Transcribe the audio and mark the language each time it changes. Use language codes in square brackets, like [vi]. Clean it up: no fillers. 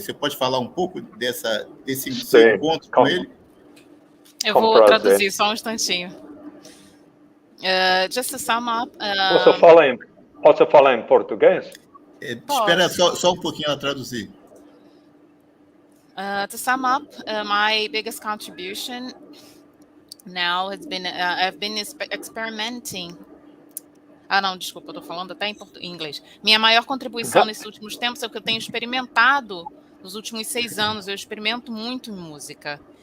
[pt] Você pode falar um pouco desse seu encontro com ele? Eu vou traduzir só um instantinho. [en] Just to sum up... [pt] Posso falar em português? Espera só um pouquinho a traduzir. [en] To sum up, my biggest contribution now has been I've been experimenting. [pt] Não, desculpa, eu estou falando até em inglês. Minha maior contribuição nesses últimos tempos é o que eu tenho experimentado nos últimos 6 anos. Eu experimento muito em música.